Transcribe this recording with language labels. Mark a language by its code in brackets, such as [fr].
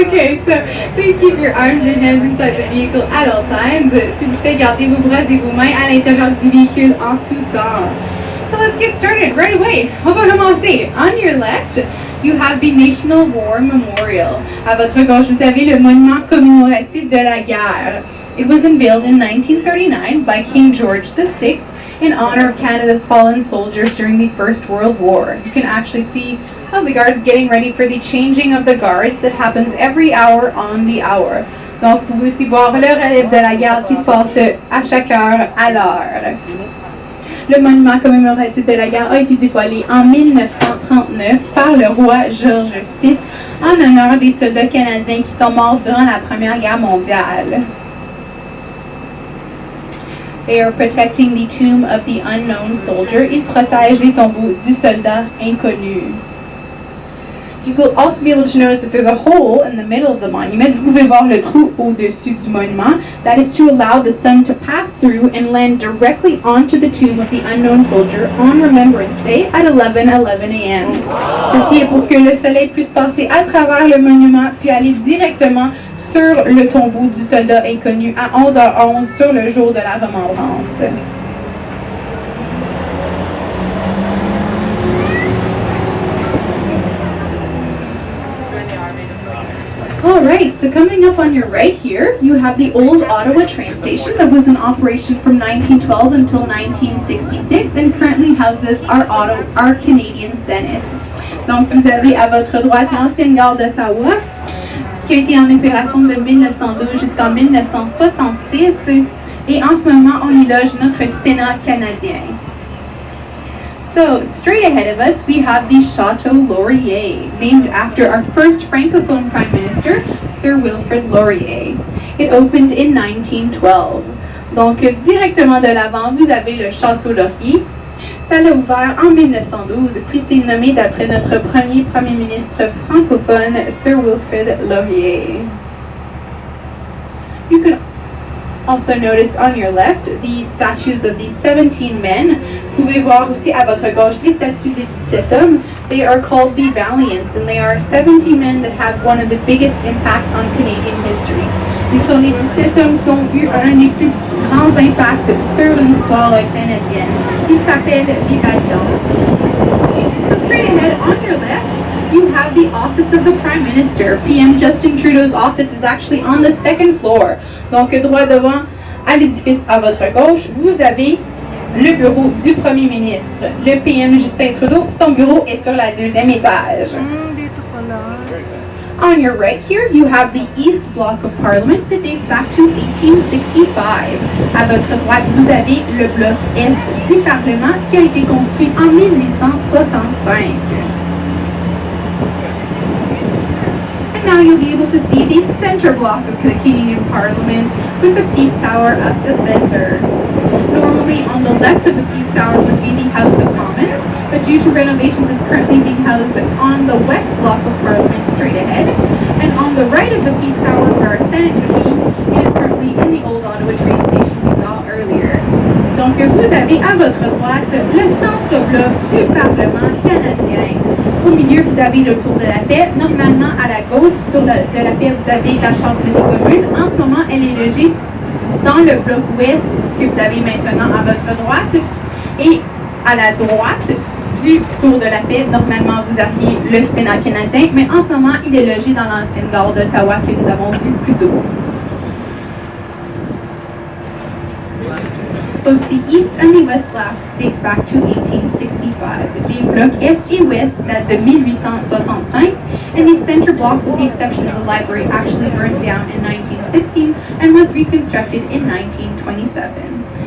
[en] Okay, so please keep your arms and hands inside the vehicle at all times. [fr] S'il vous plaît, gardez vos bras et vos mains à l'intérieur du véhicule en tout temps. [en] So let's get started right away. [fr] On va commencer. [en] On your left, you have the National War Memorial. [fr] À votre gauche, vous avez le monument commémoratif de la guerre. [en] It was unveiled in 1939 by King George VI in honor of Canada's fallen soldiers during the First World War. You can actually see the guards getting ready for the changing of the guards that happens every hour on the hour. [fr] Donc, vous pouvez aussi voir le relève de la garde qui se passe à chaque heure à l'heure. Le monument commémoratif de la guerre a été dévoilé en 1939 par le roi George VI en honneur des soldats canadiens qui sont morts durant la Première Guerre mondiale. [en] They are protecting the tomb of the unknown soldier. [fr] Ils protègent les tombeaux du soldat inconnu. [en] You will also be able to notice that there's a hole in the middle of the monument. [fr] Vous pouvez voir le trou au-dessus du monument. [en] That is to allow the sun to pass through and land directly onto the tomb of the unknown soldier on Remembrance Day at 11:11 a.m. [fr] Ceci est pour que le soleil puisse passer à travers le monument puis aller directement sur le tombeau du soldat inconnu à 11h11 sur le jour de la remembrance. [en] Alright, so coming up on your right here, you have the old Ottawa train station that was in operation from 1912 until 1966 and currently houses our Canadian Senate. [fr] Donc vous avez à votre droite l'ancienne gare d'Ottawa qui a été en opération de 1912 jusqu'en 1966 et en ce moment on y loge notre Sénat canadien. [en] So, straight ahead of us, we have the Chateau Laurier, named after our first Francophone Prime Minister, Sir Wilfrid Laurier. It opened in 1912. [fr] Donc, directement de l'avant, vous avez le Château Laurier. Ça l'a ouvert en 1912, puis c'est nommé d'après notre premier ministre francophone, Sir Wilfrid Laurier. [en] You could also notice on your left the statues of these 17 men. [fr] Vous pouvez voir aussi à votre gauche les statues des 17 hommes. [en] They are called the Valiants and they are 17 men that have one of the biggest impacts on Canadian history. [fr] Ils sont les 17 hommes qui ont eu un des plus grands impacts sur l'histoire canadienne. Ils s'appellent les Valiants. [en] So straight ahead on your left, you have the office of the Prime Minister. PM Justin Trudeau's office is actually on the second floor. [fr] Donc, droit devant à l'édifice à votre gauche, vous avez le bureau du Premier ministre. Le PM Justin Trudeau, son bureau est sur la deuxième étage. [en] On your right here, you have the East Block of Parliament that dates back to 1865. [fr] À votre droite, vous avez le bloc Est du Parlement qui a été construit en 1865. [en] Now you'll be able to see the center block of the Canadian Parliament with the Peace Tower at the center. Normally on the left of the Peace Tower would be the House of Commons, but due to renovations it's currently being housed on the west block of Parliament straight ahead. And on the right of the Peace Tower where our Senate would be, it is currently in the old Ottawa train station we saw earlier. [fr] Donc vous avez à votre droite le centre-bloc du Parlement canadien. Au milieu, vous avez le Tour de la Paix. Normalement, à la gauche du Tour de la Paix, vous avez la Chambre des communes. En ce moment, elle est logée dans le bloc ouest que vous avez maintenant à votre droite. Et à la droite du Tour de la Paix, normalement, vous aviez le Sénat canadien. Mais en ce moment, il est logé dans l'ancienne gare d'Ottawa que nous avons vue plus tôt. [en] Both the east and the west blocks date back to 1865. [fr] Les blocs est et ouest datent de 1865, [en] and the center block, with the exception of the library, actually burned down in 1916 and was reconstructed in 1927.